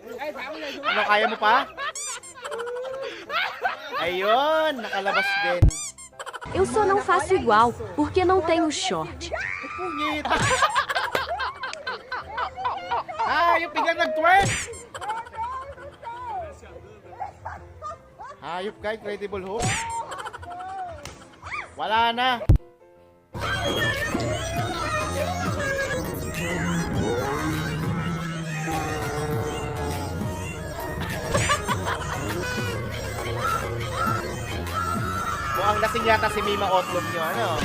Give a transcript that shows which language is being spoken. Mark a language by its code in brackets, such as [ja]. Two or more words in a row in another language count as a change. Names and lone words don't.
[tl] Ano, kaya mo pa? Ayun, nakalabas din. [pt] Eu só não faço igual, porque não tenho short. [tl] Pungit. Yung biglang nag-twerk. Hayop ka, Incredible Hulk. Wala na. Mukhang lasing yata si Mima Otlum nyo, ano?